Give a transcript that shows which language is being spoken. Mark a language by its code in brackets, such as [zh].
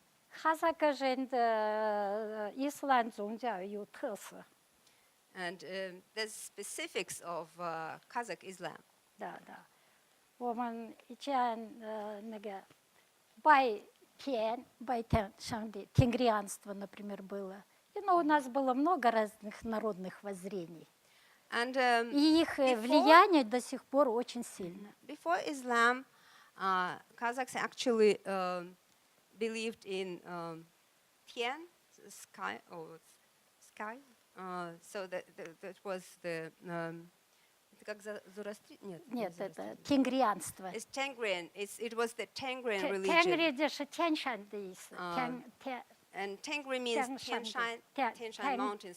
[zh] 哈萨克人的伊斯兰宗教有特色。 [en] And there's specifics of Kazakh Islam. [zh] 的，我们以前那个拜天上帝 [ru] тенгрианство, например, было. И у нас было много разных народных воззрений. [en] And [ru] И их влияние до сих пор очень сильно. [en] before Islam, Kazakhs actually believed in Tian, sky, or sky. So that was the как [ru] Нет, это тенгрианство. [en] It's Tengrian. It was the Tengrian religion. [ru] Тенгри это же Тяньшань的意思. [en] And Tengri means Tianshan Mountains.